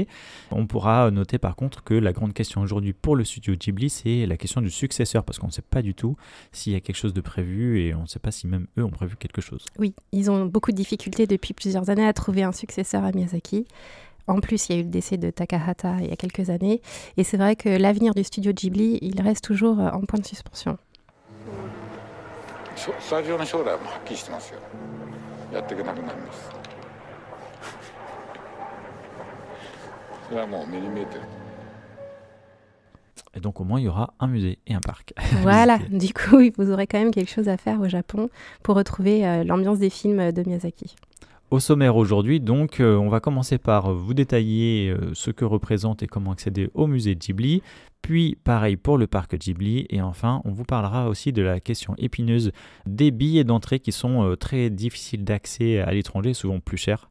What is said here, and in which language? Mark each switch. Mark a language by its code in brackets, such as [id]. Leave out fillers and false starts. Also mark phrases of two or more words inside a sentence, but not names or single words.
[fr] On pourra noter par contre que la grande question aujourd'hui pour le studio Ghibli, c'est la question du successeur, parce qu'on ne sait pas du tout s'il y a quelque chose de prévu et on ne sait pas si même eux ont prévu quelque chose. Oui, ils ont beaucoup de difficultés depuis plusieurs années à trouver un successeur à Miyazaki. En plus, il y a eu le décès de Takahata il y a quelques années, et c'est vrai que l'avenir du studio Ghibli, il reste toujours en point de suspension. [ja] スタジオの将来はもうはっきりしてますよ。やっていけなくなります。それはもう目に見えてる。 [fr] Et donc au moins il y aura un musée et un parc. Voilà, du coup vous aurez quand même quelque chose à faire au Japon pour retrouver l'ambiance des films de Miyazaki. Au sommaire aujourd'hui, donc, on va commencer par vous détailler ce que représente et comment accéder au musée Ghibli, puis pareil pour le parc Ghibli, et enfin on vous parlera aussi de la question épineuse des billets d'entrée qui sont très difficiles d'accès à l'étranger, souvent plus chers.